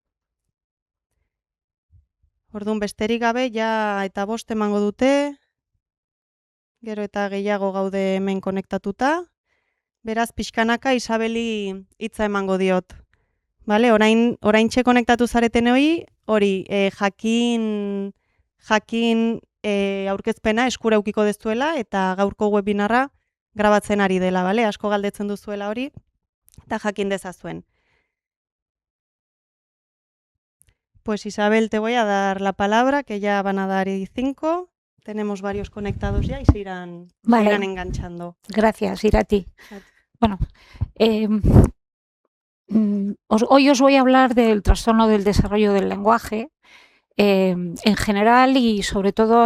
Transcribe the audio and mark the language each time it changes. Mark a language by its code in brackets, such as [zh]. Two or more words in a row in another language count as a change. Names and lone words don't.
[eu] Orduan besterik gabe, ja eta 5 emango dute, gero eta gehiago gaude hemen konektatuta, beraz pixkanaka Isabeli hitza emango diot. Oraintxe konektatu zareten hori jakin aurkezpena eskura eukiko dezuela, eta gaurko webinarra grabatzen ari dela, asko galdetzen duzuela hori, eta jakin dezazuen. [es] Pues Isabel, te voy a dar la palabra, que ya van a dar 5. Tenemos varios conectados ya y se irán enganchando. Gracias, Irati. Bueno, hoy os voy a hablar del trastorno del desarrollo del lenguaje en general y sobre todo